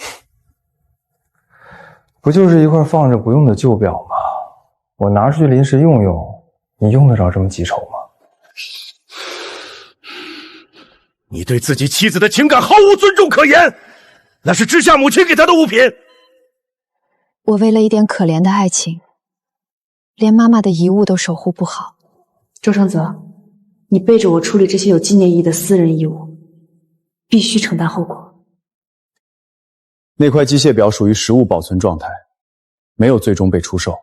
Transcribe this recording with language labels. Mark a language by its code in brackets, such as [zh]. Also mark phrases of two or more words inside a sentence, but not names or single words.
[zh] 不就是一塊放着不用的舊表嗎？我拿出去臨時用用，你用得着這麼記仇嗎？你對自己妻子的情感毫無尊重可言，那是知夏母親給她的物品。我為了一點可憐的愛情，連媽媽的遺物都守護不好。周承澤，你背着我處理這些有紀念意義的私人義務，必須承擔後果。那塊機械表屬於實物保存狀態，沒有最終被出售。